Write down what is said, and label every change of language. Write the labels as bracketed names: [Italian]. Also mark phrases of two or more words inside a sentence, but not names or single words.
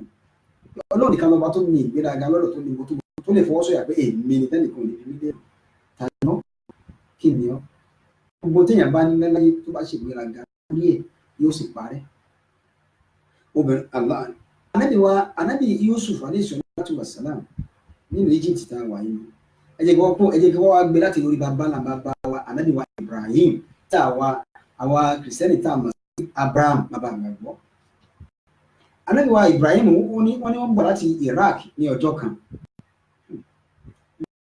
[Yoruba] Ọlọ́run nìkan lọ́ba tó ní ìgbéraga lọ́dọ̀ tó ní mo tó lè fọwọ́ sọ̀yà pé èmi ni tẹ́nìkan lè fi lé tàná kí ni ọ́. Gbogbo téèyàn bá ní láyé tó bá ṣe ìgbéraga ní ẹ̀ yóò sì parẹ́. Obìnrin Ànábì Yusuf [Arabic] عليه الصلاة والسلام [Yoruba] nínú Egypt tá a wà yìí. Ẹ jẹ́ kí wọ́n wá gbé láti orí bàbá wa Ànábì wa Ibrahim tá àwa kìrìsìtẹ́nì tá a mọ̀ sí Abraham bàbá àgbàgbọ́. Ànábì wa Ibrahim wọ́n ní wọ́n bọ̀ láti Iraq ní ọjọ́ kan.